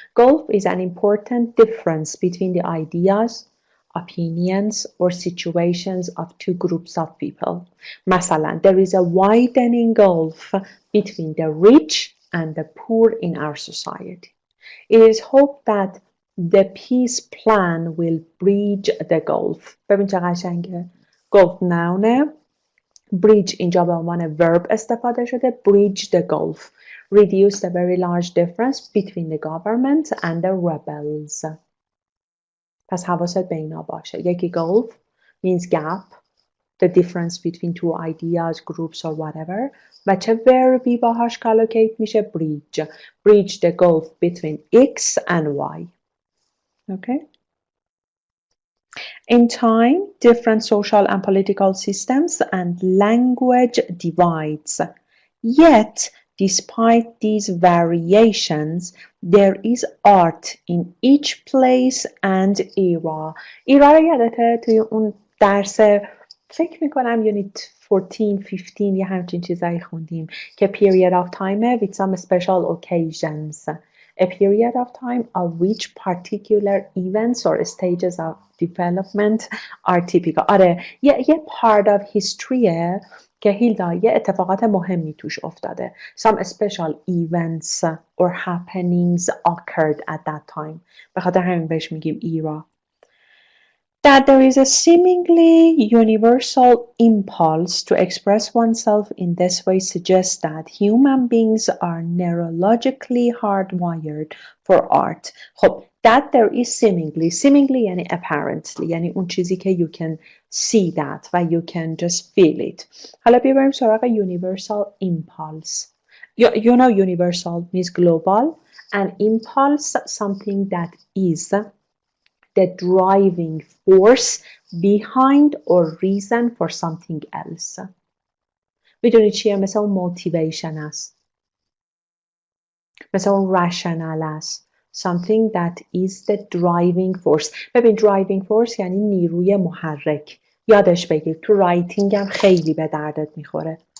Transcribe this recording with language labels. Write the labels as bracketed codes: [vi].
[en] Gulf is an important difference between the ideas, opinions or situations of two groups of people. مثلا, there is a widening gulf between the rich and the poor in our society. It is hoped that the peace plan will bridge the gulf. [fa] ببین چه قشنگه. Gulf noun. Bridge اینجا به عنوان verb استفاده شده. [en] Bridge the gulf. Reduce the very large difference between the government and the rebels. [fa] پس حواست به اینا باشه. [en] یکی gulf means gap, the difference between two ideas, groups or whatever. [fa] و چه verbی باهاش collocate میشه؟ bridge. [en] Bridge the gulf between X and Y. Okay. In time, different social and political systems and language divides. Yet, despite these variations, there is art in each place and era. [fa] Era رو یادته توی اون درس فکر میکنم یونیت 14, 15 یه همچین چیزایی خوندیم که [en] period of time with some special occasions. A period of time of which particular events or stages of development are typical. [fa] آره یه [en] part of history [fa] که هیلدا یه اتفاقات مهمی توش افتاده. [en] Some special events or happenings occurred at that time. [fa] به خاطر همین بهش میگیم era. [en] That there is a seemingly universal impulse to express oneself in this way suggests that human beings are neurologically hardwired for art. خب, that there is seemingly یعنی apparently, [fa] یعنی اون چیزی که [en] you can see that و you can just feel it. [fa] حالا بیاریم سراغ universal impulse. [en] You know universal means global and impulse something that is the driving force behind or reason for something else. [fa] میدونی چیه؟ مثل اون motivation است. مثل اون rational است. [en] Something that is the driving force. [fa] ببین driving force یعنی نیروی محرک. یادش بگیر تو رایتینگ هم خیلی به دردت میخوره.